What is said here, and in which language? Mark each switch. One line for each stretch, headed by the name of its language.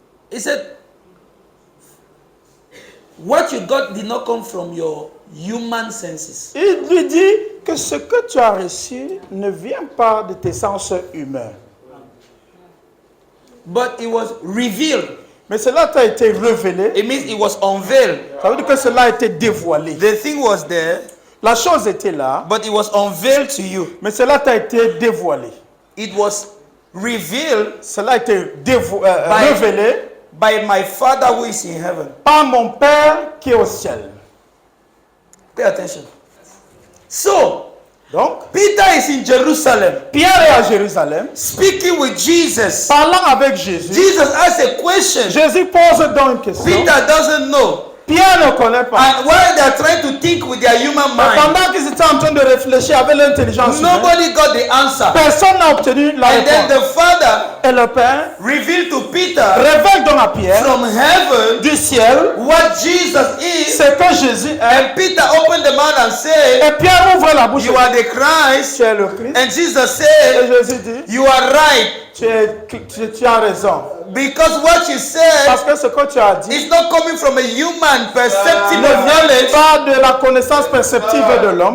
English: he said, what you got did not come from your human senses.
French: il lui dit que ce que tu as reçu ne vient pas de tes sens humains.
English: But it was revealed.
French: Mais cela t'a été révélé,
English: It means it was unveiled.
French: ça veut dire que cela a été dévoilé.
English: The thing was there,
French: La chose était là,
English: but it was unveiled to you.
French: mais cela t'a été dévoilé.
English: It was revealed
French: Cela a été révélé
English: by my Father who is in heaven.
French: par mon Père qui est au ciel.
English: Pay attention. So,
French: Donc,
English: Peter is in Jerusalem
French: Pierre est à Jérusalem,
English: speaking with Jesus.
French: parlant avec Jésus.
English: Jesus asks a question.
French: Jésus pose donc une question.
English: Peter doesn't know.
French: Pierre ne connaît pas.
English: And while they are trying to think with their human
French: Mais
English: mind,
French: pendant qu'ils étaient en train de réfléchir avec l'intelligence humaine,
English: nobody got the answer.
French: personne n'a obtenu la
English: And then
French: réponse.
English: the Father
French: Et le Père
English: revealed to Peter
French: révèle donc à Pierre
English: from heaven
French: du ciel
English: what Jesus is.
French: ce que Jésus est.
English: And Peter opened the mouth and said,
French: Et Pierre ouvre la bouche.
English: you are the Christ.
French: Tu es le Christ.
English: And Jesus
French: Et
English: said,
French: Jésus dit,
English: you are right.
French: tu as raison.
English: Because what you said
French: Parce que ce que tu as dit
English: is not coming from a human perceptible
French: ne vient
English: knowledge,
French: pas de la connaissance perceptive de l'homme,